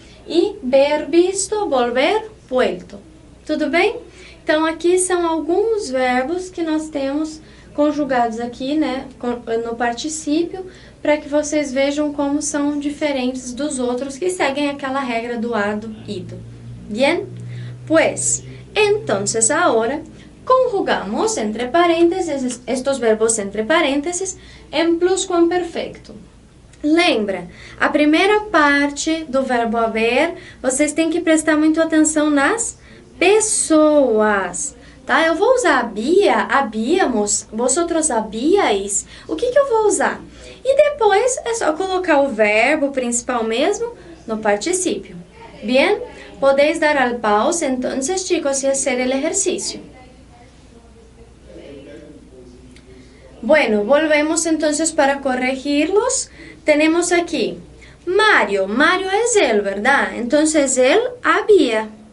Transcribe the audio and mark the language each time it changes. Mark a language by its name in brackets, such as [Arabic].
[Spanish] E ver, visto, volver, vuelto. [Portuguese] Tudo bem? Então, aqui são alguns verbos que nós temos conjugados aqui, né, no particípio, para que vocês vejam como são diferentes dos outros que seguem aquela regra do ado, ido. [Spanish] Bien? Pues, entonces ahora conjugamos entre paréntesis estos verbos entre paréntesis em pluscuamperfecto. [Portuguese] Lembra, a primeira parte do verbo haver, vocês têm que prestar muita atenção nas pessoas, tá? Eu vou usar había, habíamos, vosotros habíais. O que eu vou usar? E depois é só colocar o verbo principal mesmo no particípio. [Spanish] Bien? Podéis dar al pause entonces, chicos, y hacer el ejercicio. Bueno, volvemos entonces para corregirlos. Tenemos aquí Mario. Mario es él, ¿verdad? Entonces él había.